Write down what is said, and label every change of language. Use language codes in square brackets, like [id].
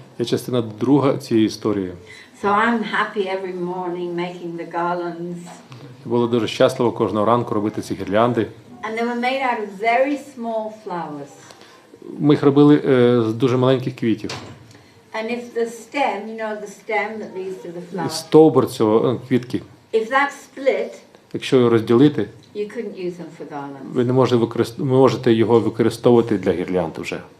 [uk] Є частина друга цієї історії. [en] So I'm happy every morning making the garlands. [uk] Було дуже щасливо кожного ранку робити ці гірлянди. [en] And they were made out of very small flowers. [uk] Ми їх робили з дуже маленьких квітів. [en] And if the stem, the stem that leads to the flower, [uk] Стовбур цього квітки, [en] if that split, [uk] якщо його розділити, [en] you couldn't use them for garlands. [uk] ви не можете його використовувати для гірлянд вже.